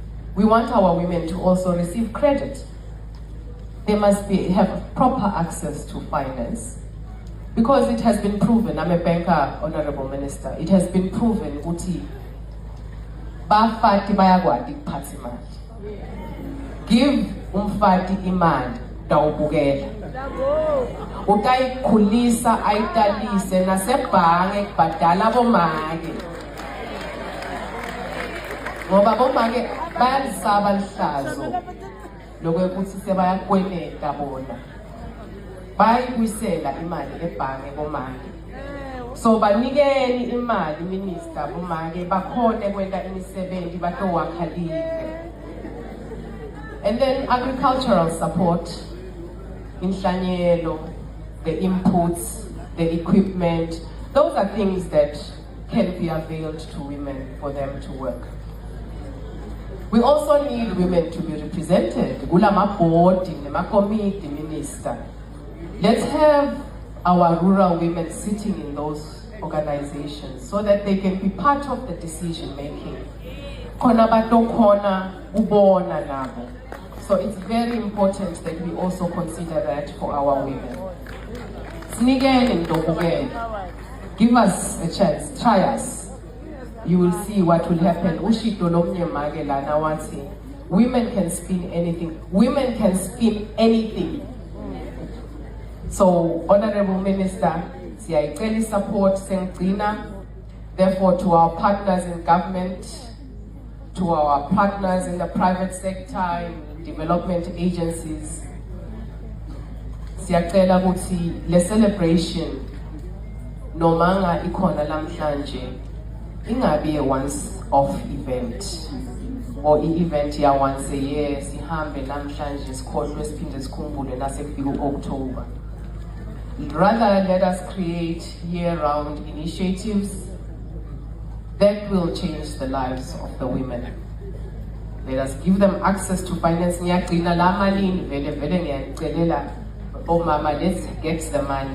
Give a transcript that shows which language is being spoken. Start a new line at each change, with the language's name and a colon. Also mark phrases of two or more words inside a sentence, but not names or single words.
English: we want our women to also receive credit. They must have proper access to finance. Because it has been proven, I'm a banker, Honorable Minister, it has been proven
Swati: ukuthi bafati bayakwati ukuphatha imali. Give umfati imali dawubukela. Utayikhulisa ayitalise nasebhange kubhadala abomake. Ngoba abomake bayalisaba lihlazo lokuthi sebayakweleta bona. Bayibuyisela imali ebhange bomake. So banikeni imali minister bomake bakhone kwenta imisebenzi batowakha live.
English: And then agricultural support, inhlanyelo, the inputs, the equipment, those are things that can be availed to women for them to work. We also need women to be represented.
Swati: Kulama board, nema committee,
English: minister. Let's have our rural women sitting in those organizations so that they can be part of the decision making.
Swati: Khona batokhona ubona nabo.
English: So it's very important that we also consider that for our women.
Swati: Snikeni ndobukele.
English: Give us a chance, try us. You will see what will happen.
Swati: Ushito lomnye mage lana wathi,
English: women can spin anything. Women can spin anything. So, Honorable Minister,
Swati: siyayicela support sengcina.
English: Therefore, to our partners in government, to our partners in the private sector, in development agencies,
Swati: siyacela ukuthi le celebration nomanga ikhona lamhlanje ingabe
English: a once-off event
Swati: or event ya
English: once a year
Swati: sihambe namhlanje sikhohlwe siphinde sikhumbule nasekufika uOctober.
English: Rather, let us create year-round initiatives that will change the lives of the women. Let us give them access to finance. Let's get the money.